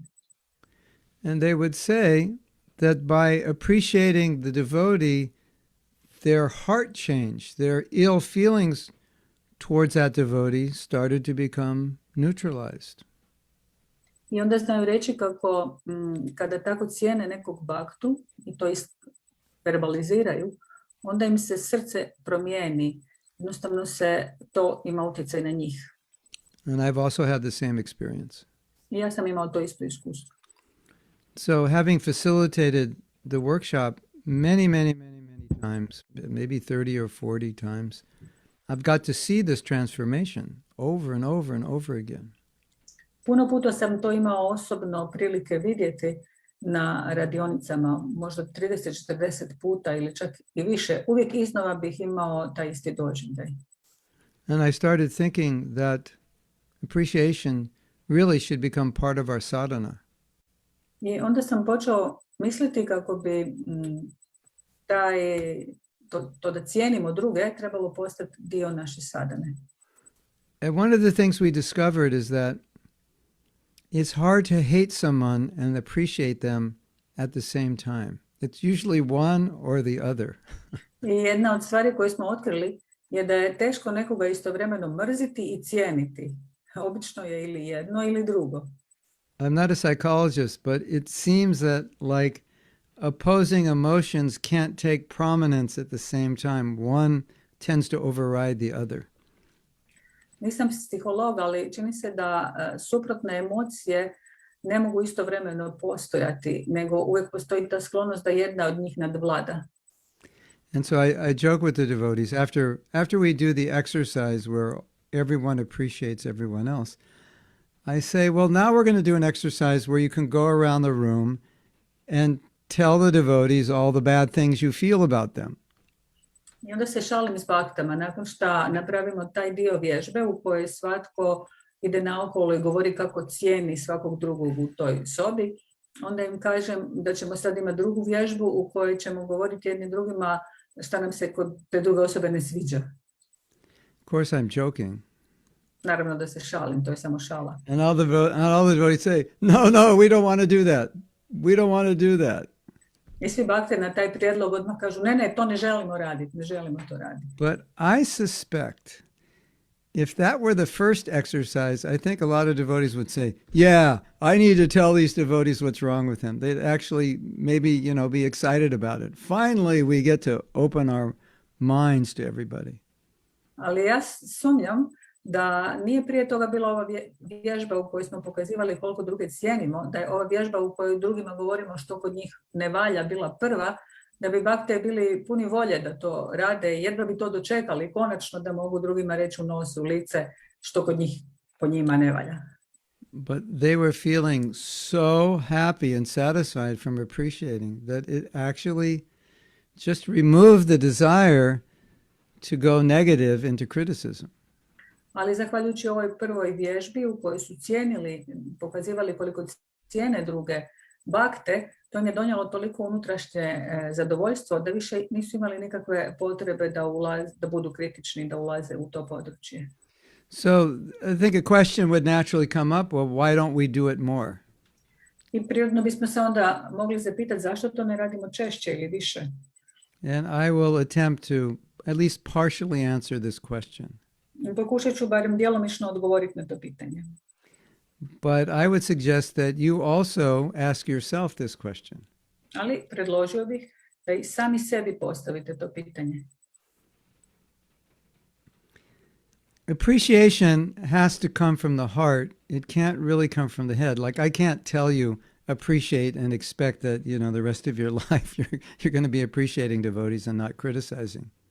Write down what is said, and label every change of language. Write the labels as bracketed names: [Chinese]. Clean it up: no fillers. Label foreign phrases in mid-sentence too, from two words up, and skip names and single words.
[English] And they would say that by appreciating the devotee, their heart changed. Their ill feelings towards that devotee started to become neutralized. [Croatian] I onda znaju reći kako kada tako cijene nekog bhaktu i to verbaliziraju, onda im se srce promijeni. Jednostavno se to ima utjecaj na njih. [English] And I've also had the same experience. [Croatian] I ja sam imao to isto iskustvo. [English] So having facilitated the workshop many times, maybe 30 or 40 times, I've got to see this transformation over and over and over again. [Croatian] Puno puta sam to imao osobno prilike vidjeti na radionicama, možda 30-40 puta ili čak i više. Uvijek iznova bih imao taj isti doživljaj. [English] And I started thinking that appreciation really should become part of our sadhana. [Croatian] I onda sam počeo misliti kako bi to da cijenimo druge trebalo postati dio naše sadhane. [English] And one of the things we discovered is that it's hard to hate someone and appreciate them at the same time. It's usually one or the other. [Croatian] I jedna od stvari koje smo otkrili je da je teško nekoga istovremeno mrziti i cijeniti. Obično je ili jedno ili drugo. [English] I'm not a psychologist, but it seems that like opposing emotions can't take prominence at the same time. One tends to override the other. [Croatian] Nisam psiholog, ali čini se da suprotne emocije ne mogu istovremeno postojati, nego uvijek postoji ta sklonost da jedna od njih nadvlada. [English] And so I joke with the devotees, after we do the exercise where everyone appreciates everyone else, I say, well, now we're going to do an exercise where you can go around the room and tell the devotees all the bad things you feel about them. [Croatian] I onda se šalim s baktama, nakon što napravimo taj dio vježbe u kojoj svatko ide naokolo i govori kako cijeni svakog drugog u toj sobi, onda im kažem da ćemo sad imati drugu vježbu u kojoj ćemo govoriti jednim drugima šta nam se kod te druge osobe ne sviđa. [English] Of course, I'm joking. [Croatian] Naravno da se šalim, to je samo šala. [English] And all the devotees say, no, we don't want to do that. We don't want to do that. [Croatian] I svi bakte na taj prijedlog odmah kažu, ne, to ne želimo raditi, ne želimo to raditi. [English] But I suspect if that were the first exercise, I think a lot of devotees would say, yeah, I need to tell these devotees what's wrong with him. They'd actually maybe, be excited about it. Finally, we get to open our minds to everybody. [Croatian] Ali ja sumnjam da nije prije toga bila ova vježba u kojoj smo pokazivali koliko druge cijenimo, da je ova vježba u kojoj drugima govorimo što kod njih ne valja bila prva, da bi bakte bili puni volje da to rade, jedva bi to dočekali konačno da mogu drugima reći u nos, u lice što kod njih po njima ne valja. [English] But they were feeling so happy and satisfied from appreciating that it actually just removed the desire to go negative into criticism. [Croatian] Ali zahvaljujući ovoj prvoj vježbi u kojoj su cijenili, pokazivali koliko cijene druge bakte, to im je donijelo toliko unutrašnje zadovoljstvo da više nisu imali nikakve potrebe da budu kritični, da ulaze u to područje. [English] So I think a question would naturally come up, well, why don't we do it more? [Croatian] I prirodno bismo se onda mogli zapitati zašto to ne radimo češće ili više. [English] And I will attempt to at least partially answer this question. [Croatian] Pokušat ću barem djelomično odgovoriti na to pitanje. [English] But I would suggest that you also ask yourself this question. [Croatian] Ali predložio bih da i sami sebi postavite to pitanje. [English] Appreciation has to come from the heart. It can't really come from the head. Like I can't tell you appreciate and expect that, the rest of your life you're going to be appreciating devotees and not criticizing.